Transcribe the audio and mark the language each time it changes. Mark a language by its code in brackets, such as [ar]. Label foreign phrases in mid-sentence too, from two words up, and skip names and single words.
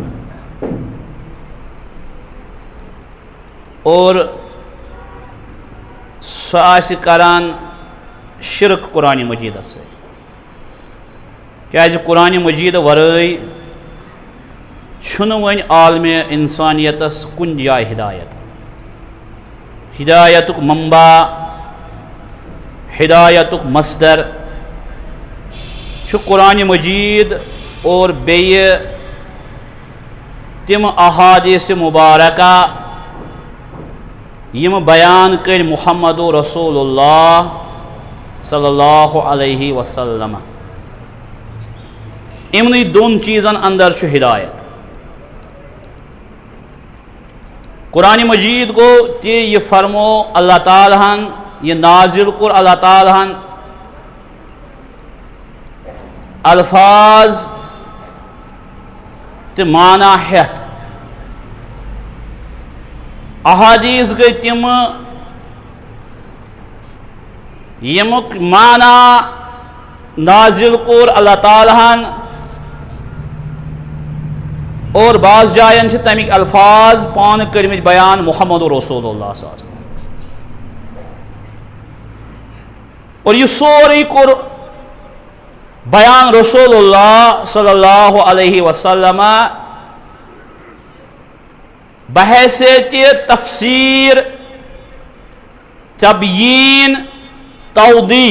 [ks] اور سُہ آسہِ کران شرک قرآن مجیدس سۭتۍ کیازِ قرآن مجید ورٲے چھُنہٕ وۄنۍ عالمِ انسانیتس کُنہِ جایہِ ہدایت. ہدایتُک منبع ہدایتُک مصدر چھُ قرآن مجید اور بیٚیہِ تِم احادیث مبارکہ یم بیان کر محمد رسول اللہ [ar] صلی اللہ علیہ وسلم. [ks] امنی دون چیزن اندر چھُ ہدایت. قرآن مجید گو تہ یہ فرمو اللہ تعالیٰ ہن یہ نازل کور اللہ تعالیٰ ہن الفاظ تہ معنی ہیتھ. احادیث گئی تم یمک معنی نازل کور اللہ تعالیٰ ہن اور بعض جائن تمیک الفاظ پان کرمت بیان محمد رسول اللہ [ar] صلی اللہ علیہ وسلم. [ks] اور یہ سوری کور بیان رسول اللہ [ar] صلی اللہ علیہ وسلم [ks] بحیثیت تفسیر تبیین توضیح.